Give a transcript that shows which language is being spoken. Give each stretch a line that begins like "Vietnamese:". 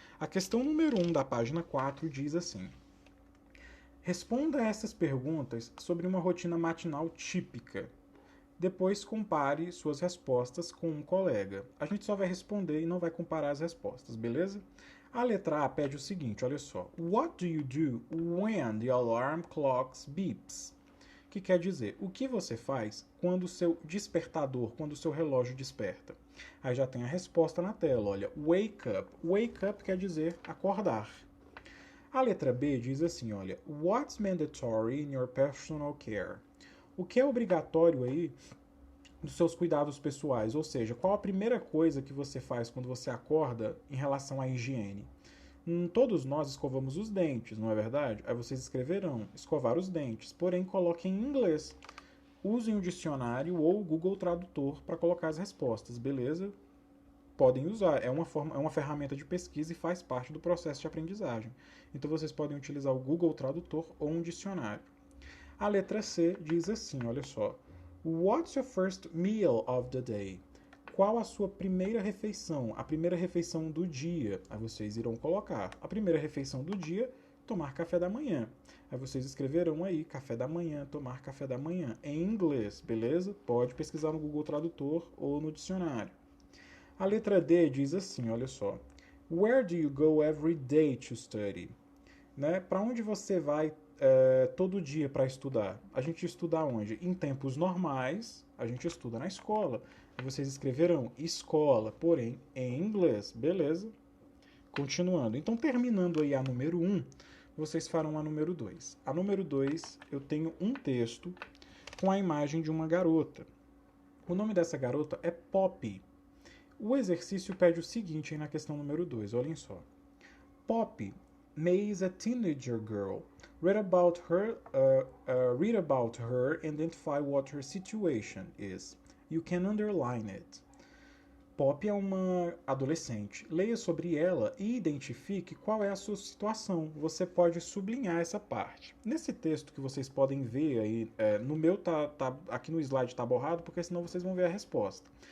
Portuguese: A questão número 1 da página 4 diz assim: responda a essas perguntas sobre uma rotina matinal típica. Depois compare suas respostas com um colega. A gente só vai responder e não vai comparar as respostas, beleza? A letra A pede o seguinte, olha só.
English: What do you do when the alarm clock beeps?
Portuguese: Que quer dizer, o que você faz quando o seu despertador, quando o seu relógio desperta? Aí já tem a resposta na tela, olha. Wake up. Wake up quer dizer acordar. A letra B diz assim, olha.
English: What's mandatory in your personal care?
Portuguese: O que é obrigatório aí dos seus cuidados pessoais? Ou seja, qual a primeira coisa que você faz quando você acorda em relação à higiene? Todos nós escovamos os dentes, não é verdade? Aí vocês escreverão escovar os dentes, porém coloquem em inglês. Usem o dicionário ou o Google Tradutor para colocar as respostas, beleza? Podem usar, é uma ferramenta de pesquisa e faz parte do processo de aprendizagem. Então vocês podem utilizar o Google Tradutor ou um dicionário. A letra C diz assim, olha só.
English: What's your first meal of the day?
Portuguese: Qual a sua primeira refeição? A primeira refeição do dia. Aí vocês irão colocar. A primeira refeição do dia, tomar café da manhã. Aí vocês escreverão aí, café da manhã, tomar café da manhã. Em inglês, beleza? Pode pesquisar no Google Tradutor ou no dicionário. A letra D diz assim, olha só.
English: Where do you go every day to study?
Portuguese: Né? Para onde você vai todo dia para estudar? A gente estuda onde? Em tempos normais, a gente estuda na escola. Vocês escreverão escola, porém em inglês, beleza? Continuando. Então, terminando aí a número 1, vocês farão a número 2. A número 2, eu tenho um texto com a imagem de uma garota. O nome dessa garota é Poppy. O exercício pede o seguinte aí na questão número 2, olhem só.
English: Poppy May is a teenager girl. Read about her and identify what her situation is. You can underline it.
Portuguese: Poppy é uma adolescente. Leia sobre ela e identifique qual é a sua situação. Você pode sublinhar essa parte. Nesse texto que vocês podem ver aí, no meu aqui no slide está borrado, porque senão vocês vão ver a resposta.